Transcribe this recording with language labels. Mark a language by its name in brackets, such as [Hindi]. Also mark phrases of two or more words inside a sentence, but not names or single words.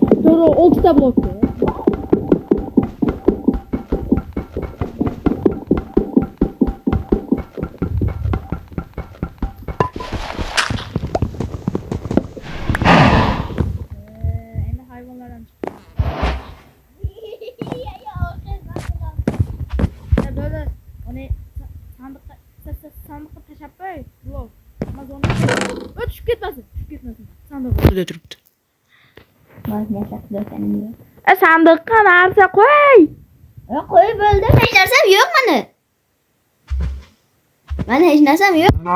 [Uzbek] To'g'ri, 6 ta blokka. Endi hayvonlardan chiqdi. [Turkish] Böyle onu sandıkta [Uzbek] tashab qo'y. Blok. Amazon. Tushib ketmasin. Sandiqda turibdi. Sandiqqa narsa qo'y. Qo'yib bo'ldim. Hech narsam yo'q meni. Mana hech narsam yo'q.